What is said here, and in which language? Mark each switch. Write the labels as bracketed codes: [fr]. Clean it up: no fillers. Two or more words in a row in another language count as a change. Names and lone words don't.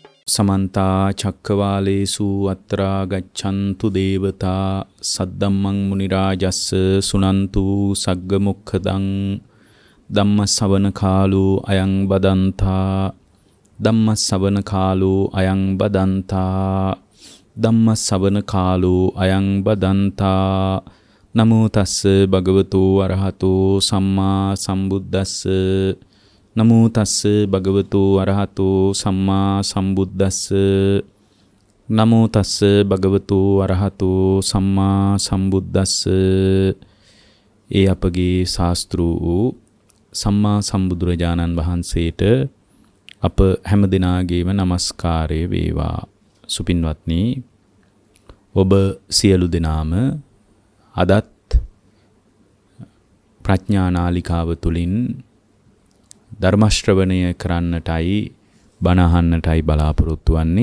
[pi] समन्ता चक्रवालेषु अत्रा गच्छन्तु देवता सद्धम्मं मुनिराजस्स सुनन्तु सग्गमुखदं धम्मश्रवणकालो अयं बदन्ता धम्मश्रवणकालो अयं बदन्ता धम्मश्रवणकालो अयं बदन्ता नमो तस्स भगवतो अरहतो सम्मा सम्बुද්දස්ස नमो तस्स भगवतो अरहतो सम्मा सम्बुද්දස්ස नमो तस्स भगवतो अरहतो सम्मा सम्बुද්දස්ස [si] ඒ අපගේ ශාස්ත්‍රු වූ සම්මා සම්බුදුරජාණන් වහන්සේට අප හැම දිනාගේම নমස්කාරය වේවා. සුපින්වත්නි, ඔබ සියලු දෙනාම අදත් ප්‍රඥා නාලිකාව තුලින් ධර්ම ශ්‍රවණය කරන්නටයි බණ අහන්නටයි බලාපොරොත්තු වන්නේ.